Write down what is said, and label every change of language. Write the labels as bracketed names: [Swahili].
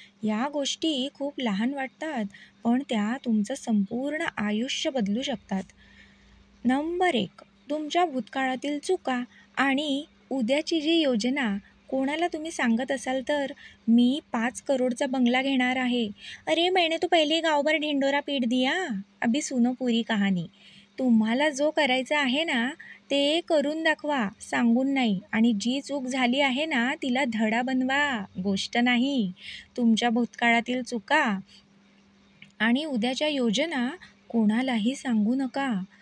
[Marathi] या गोष्टी खूप लहान वाटतात, पण त्या तुमचं संपूर्ण आयुष्य बदलू शकतात. नंबर 1, तुमच्या भूतकाळातील चुका आणि उद्याची जी योजना कोणाला तुम्ही सांगत असाल तर, मी 5 करोडचा बंगला घेणार आहे. [Hindi] अरे मैंने तो पहिले गाँव भर ढिंडोरा पीट दिया, अभी सुनो पूरी कहाणी. [Marathi] तुम्हाला जो करायचं आहे ना, ते करून दाखवा, सांगून नाही. आणि जी चूक झाली आहे ना, तिला धडा बनवा, गोष्ट नाही. तुमच्या भूतकाळातील चुका आणि उद्याच्या योजना कोणालाही सांगू नका.